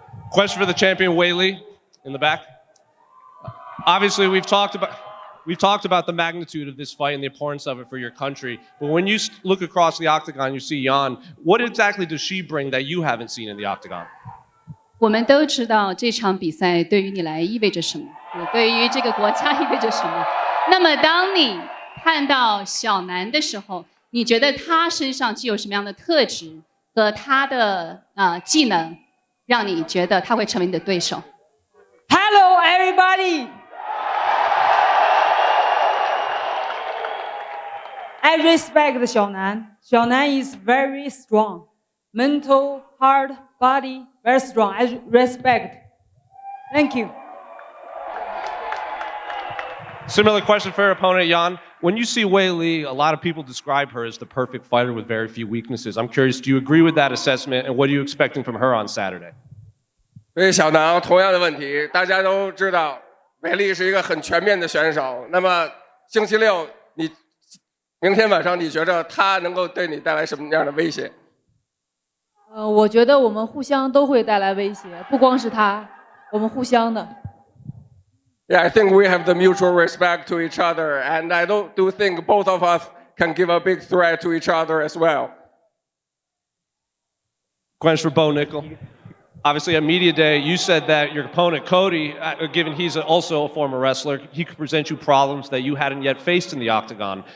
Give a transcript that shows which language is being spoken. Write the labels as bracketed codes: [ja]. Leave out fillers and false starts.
[en] Question for the champion, Weili, in the back. Obviously, we've talked about the magnitude of this fight and the importance of it for your country. But when you look across the octagon, you see Yan. What exactly does she bring that you haven't seen in the octagon? [zh] 我们都知道这场比赛对于你来意味着什么，也对于这个国家意味着什么。那么，当你看到小南的时候，你觉得他身上具有什么样的特质和他的技能，让你觉得他会成为你的对手 [en] Hello, everybody. I respect 小南. 小南 is very strong. Mental, heart, body, very strong. I respect. Thank you. Similar question for her opponent, Yan. When you see Weili, a lot of people describe her as the perfect fighter with very few weaknesses. I'm curious, do you agree with that assessment, and what are you expecting from her on Saturday? [zh] 对小南同样的问题，大家都知道，韦力是一个很全面的选手。那么星期六，明天晚上，你觉得他能够对你带来什么样的威胁？我觉得我们互相都会带来威胁，不光是他，我们互相的。 [en] Yeah, I think we have the mutual respect to each other, and I do think both of us can give a big threat to each other as well. Question for Bo Nickel. Obviously, at Media Day, you said that your opponent, Cody, given he's also a former wrestler, he could present you problems that you hadn't yet faced in the octagon.